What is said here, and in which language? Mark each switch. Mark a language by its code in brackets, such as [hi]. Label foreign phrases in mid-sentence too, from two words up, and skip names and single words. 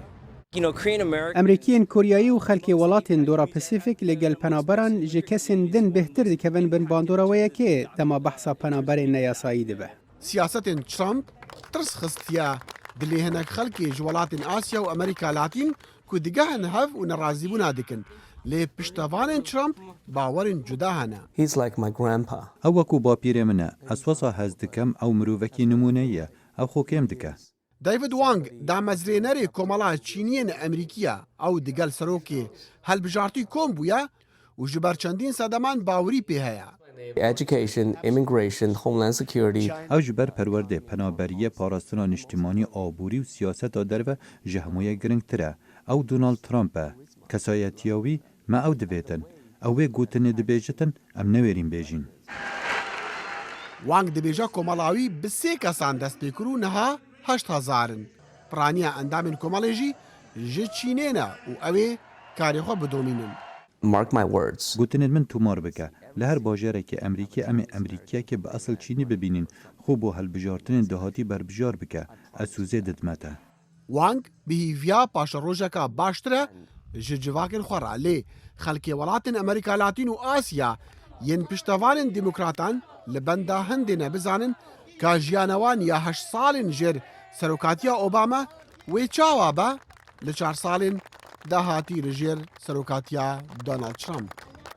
[ku] Emerîkiyên Koryayî û xelkê welatên Dora Pasîfîk li gel penaberan ji kesên din bêhtir dikevin bin bandora we yekê dema behsa penaberên neyasayî dibe. Siyasetên Trump tirs xistiye dilê hinek xelkê ji welatên Asya û Amerîka Latîn ku digehin hev û nerazîbûna dikin. Lê piştevanên Trump bawerên cuda hene. [en] He's like my grandpa. [ku] Ew wekû bapîrê min e. Ez wesa hez dikim ew mirovekî nimûneyî ye. Ew xwe kêm dike. David Wang damezrênerê komala Çîniyên Amerîkiya ew digel serokê helbijartî kom bûye û ji ber çendîn sedeman bawerî pê heye. [en] Education, immigration, homeland security. [ku] Ew ji ber perwerdê, penaberiyê, parastina niştimanî, aborî û siyaseta derve ji hemû yek girîngtir e. Ew Donald Trump e. Kesayetiya wî me ew dibêtin. Ew wê gotinê dibêjitin, em newêrîn bêjîn. Wang dibêje komala wî bi sê kesan dest pê kir û niha 8,000 piraniya endamên komalê jî ji Çînê ne û ew ê karê xwe bidomînin. [en] Mark my words. [ku] Gotinên min tûmar bike. Li her bajarekê Emerîkê em ê Emerîkiyekê bi asıl Çînî bibînin. Xwe bo helbijartinên dehatî berbijar bike. Ez sûzê didime te. Wang bi hîviya paşerojeka baştir e ji civakên xwe re lê xelkê welatên Amerîka Latîn û Asya yên piştevanên demokratan li benda hindê ne bizanin ka jiyana wan ya 8 salên jêr serokatiya Obama wê çawa be li 4 salên dahatî li jêr serokatiya Donald Trump.